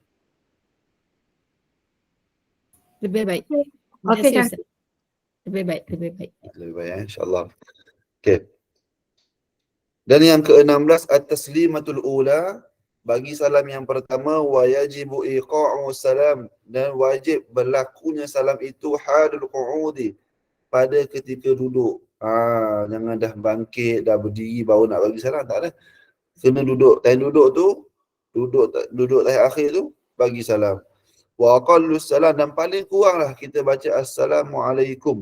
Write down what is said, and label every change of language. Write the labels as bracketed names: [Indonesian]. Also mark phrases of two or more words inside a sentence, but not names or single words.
[Malay] Lebih baik. Okey, Terima kasih, kan. Ustaz. Lebih baik. Lebih baik insya-Allah. Okey. Dan yang ke-16 [Arabic] التسليمة الأولى, [Malay] bagi salam yang pertama, [Arabic] ويجب إيقاع السلام, [Malay] dan wajib berlakunya salam itu [Arabic] حال القعود, [Malay] pada ketika duduk. Jangan dah bangkit, dah berdiri baru nak bagi salam, tak ada. Kena duduk. Time duduk tu, duduk tahiyat akhir tu, bagi salam. [Arabic] وأقل السلام, [Malay] dan paling kuranglah kita baca assalamualaikum.